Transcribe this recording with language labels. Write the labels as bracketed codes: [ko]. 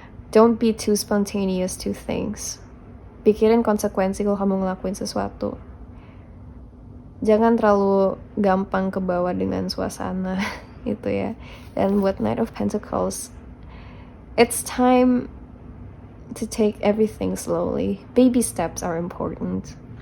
[en] Don't be too spontaneous to things. [id] Pikirin konsekuensi kalau kamu ngelakuin sesuatu. Jangan terlalu gampang kebawa dengan suasana gitu ya. Dan buat [en] Knight of Pentacles, it's time to take everything slowly. Baby steps are important.